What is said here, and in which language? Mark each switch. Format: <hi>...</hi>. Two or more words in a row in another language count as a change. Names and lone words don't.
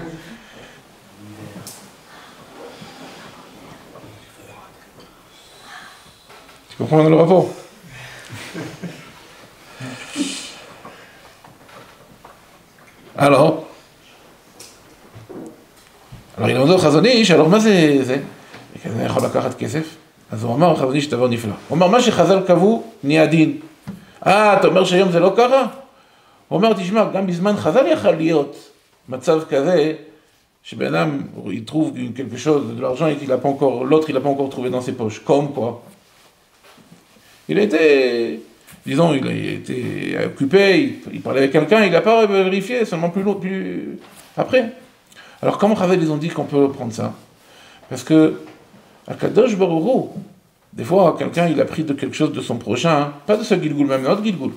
<fr>Tu comprends le rapport? Alors il a demandé au Chazonish, alors</fr> <he>מה זה? אני יכול לקחת כסף? אז הוא אמר, חזוניש דבר נפלא. הוא אמר, מה שחז"ל קבעו, נהיה דין. אתה אומר שהיום זה לא ככה? הוא אומר, תשמע, גם בזמן חז"ל יכול להיות מצב כזה, שבן אדם,</he> <fr>il trouve quelque chose, de l'argent, et l'autre, il n'a pas encore trouvé dans ses poches. Comme quoi? Il a été, disons, il a été occupé, il parlait avec quelqu'un, il n'a pas vérifié, seulement plus après. Alors comment Chazal ils ont dit qu'on peut prendre ça? Parce que</fr> <he>הקדוש ברוך הוא,</he> <fr>des fois quelqu'un il a pris de quelque chose de son prochain, pas de ce Gilgoul, même notre Gilgoul.</fr>